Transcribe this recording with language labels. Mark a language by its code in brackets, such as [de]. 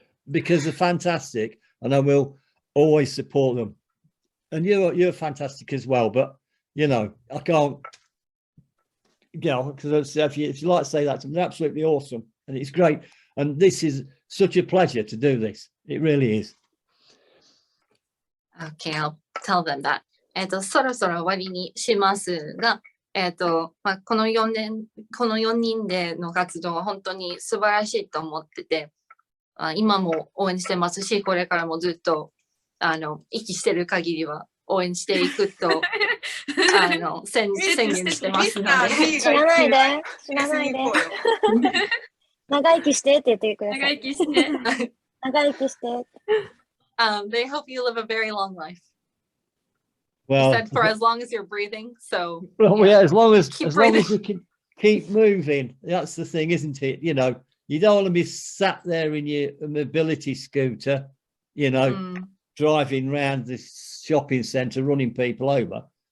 [en] Because they're fantastic, and I will always support them. And you're fantastic as well, but I can't, because if you like to say that to them, they're absolutely awesome, and it's great. And this is such a pleasure to do this. It really is. Okay, I'll tell them that. [ja] そろそろ終わりにしますが、この4人での活動は本当に素晴らしいと思ってて、今も応援してますし、これからもずっと息してる限りは応援していくと宣言してますので。死なないで。長生きしてって言ってください。長生きして。長生きして。 [en] They hope you live a very long life. Well, he said for as long as you're breathing. So as long as you can keep moving. That's the thing, isn't it? You don't want to be sat there in your mobility scooter, driving around this shopping centre, running people over.